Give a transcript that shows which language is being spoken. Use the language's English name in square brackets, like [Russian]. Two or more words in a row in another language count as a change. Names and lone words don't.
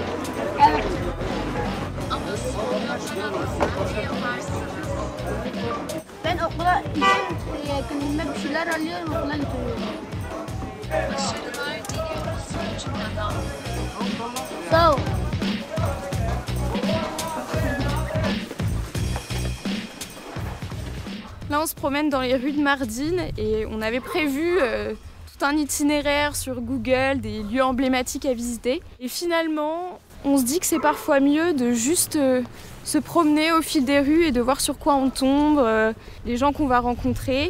[Turkish] Evet. Ama sonra özel yaparsınız. Ben okula kendime bir şeyler alıyorum, okula götürüyorum. Başarılar diliyoruz çocuk adam. Sağ ol. [French] Là, on se promène dans les rues de Mardin et on avait prévu tout un itinéraire sur Google, des lieux emblématiques à visiter. Et finalement, on se dit que c'est parfois mieux de juste se promener au fil des rues et de voir sur quoi on tombe, les gens qu'on va rencontrer.